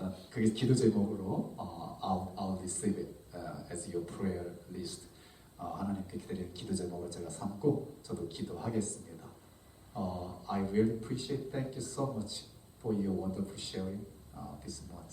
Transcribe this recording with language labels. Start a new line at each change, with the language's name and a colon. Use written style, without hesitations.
Korean: 그게 기도 제목으로
English: I'll receive it as your prayer list.
Korean: 하나님께 기다리는 기도 제목을 제가 삼고 저도 기도하겠습니다.
English: I really appreciate. Thank you so much for your wonderful sharing this month.